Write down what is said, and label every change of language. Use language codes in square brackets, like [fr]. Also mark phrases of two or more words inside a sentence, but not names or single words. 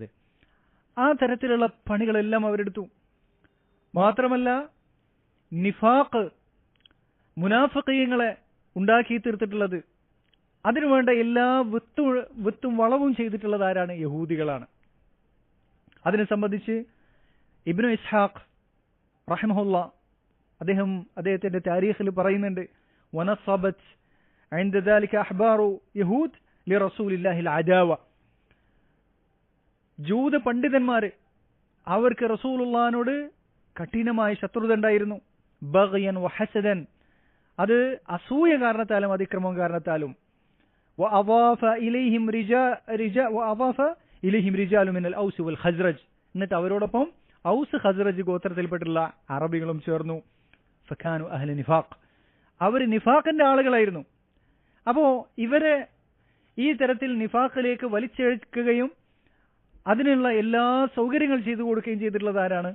[ml] ആ തരത്തിലുള്ള പണികളെല്ലാം അവരെടുത്തു. മാത്രമല്ല നിഫാഖ്, മുനാഫിഖീങ്ങളെ ഉണ്ടാക്കി തീർത്തിട്ടുള്ളത്, അതിനുവേണ്ട എല്ലാ വിത്തും വളവും ചെയ്തിട്ടുള്ളത് ആരാണ്? യഹൂദികളാണ്. അതിനെ സംബന്ധിച്ച് ഇബ്നു ഇസ്ഹാഖ് റഹിമഹുല്ലാ അദ്ദേഹത്തിന്റെ താരീഖിൽ പറയുന്നുണ്ട്, [ar] ونصبت عند ذلك أحبار يهود لرسول الله العداوة. [ml] ജൂത പണ്ഡിതന്മാര് അവർക്ക് റസൂലുള്ളാഹിനോട് കഠിനമായ ശത്രുത ഉണ്ടായിരുന്നു. [ar] بغيا وحسدا, [ml] അത് അസൂയ കാരണത്താലും അതിക്രമം കാരണത്താലും. [ar] وأضاف إليهم رجال من الأوس والخزرج, [ml] എന്നിട്ട് അവരോടൊപ്പം ഔസ് ഖസ്റജ് ഗോത്രത്തിൽപ്പെട്ടുള്ള അറബികളും ചേർന്നു. [ar] فكانوا أهل نفاق, [ml] അവർ നിഫാഖിന്റെ ആളുകളായിരുന്നു. അപ്പോ ഇവരെ ഈ തരത്തിൽ നിഫാഖിലേക്ക് വലിച്ചെടുക്കുകയും അതിനുള്ള എല്ലാ സൗകര്യങ്ങൾ ചെയ്തു കൊടുക്കുകയും ചെയ്തിട്ടുള്ളത് ആരാണ്?